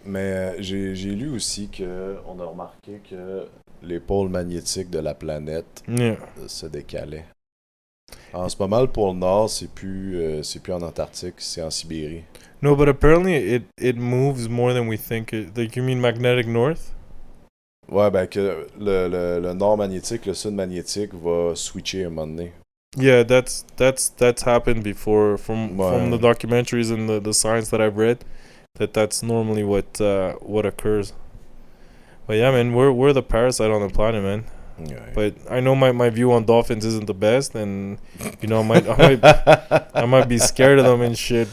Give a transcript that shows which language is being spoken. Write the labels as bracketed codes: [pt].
[fr] Mais j'ai lu aussi qu'on a remarqué que les pôles magnétiques de la planète [en] Yeah. [fr] se décalaient. En ce moment, le pôle Nord, c'est plus en Antarctique, c'est en Sibérie. [en] No, but apparently it moves more than we think. Like, you mean magnetic north? [fr] Ouais, ben que le nord magnétique, le sud magnétique va switcher à un moment donné. [en] Yeah, that's happened before from [fr] Ouais. [en] the documentaries and the science that I've read. That's normally what occurs. But yeah, man, we're the parasite on the planet, man. [fr] Ouais. [en] But I know my view on dolphins isn't the best, and you know, I might be scared of them and shit.